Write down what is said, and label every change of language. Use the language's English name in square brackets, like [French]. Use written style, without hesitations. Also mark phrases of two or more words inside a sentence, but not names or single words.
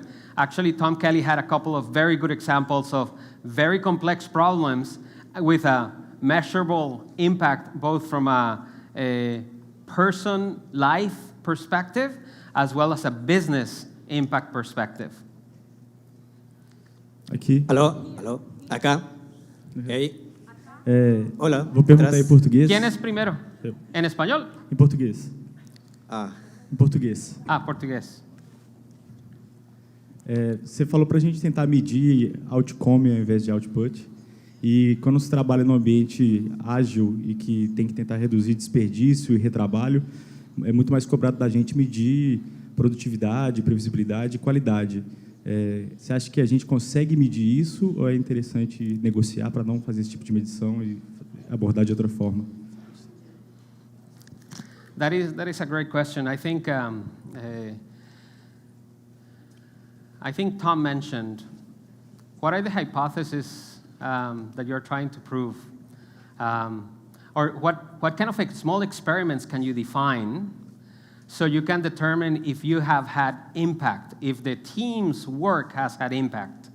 [English] Actually, Tom Kelly had a couple of very good examples of very complex problems with a measurable impact, both from a person life perspective as well as a business impact perspective. [Portuguese] Aqui. [Spanish] Aló, acá. Hey. Hola. [Portuguese] Vou perguntar atrás. em português. [Spanish] ¿Quién es primero? [Portuguese] Eu. [Spanish] ¿En español? [Portuguese] Em português. Ah, Em português. [Spanish] Portugués. [Portuguese] Você falou para a gente tentar medir outcome ao invés de output. E quando se trabalha num ambiente ágil e que tem que tentar reduzir desperdício e retrabalho, é muito mais cobrado da gente medir produtividade, previsibilidade e qualidade. Você acha que a gente consegue medir isso ou é interessante negociar para não fazer esse tipo de medição e abordar de outra forma? [English] That is a great question. I think Tom mentioned, what are the hypotheses that you're trying to prove? Or what kind of small experiments can you define so you can determine if you have had impact, if the team's work has had impact?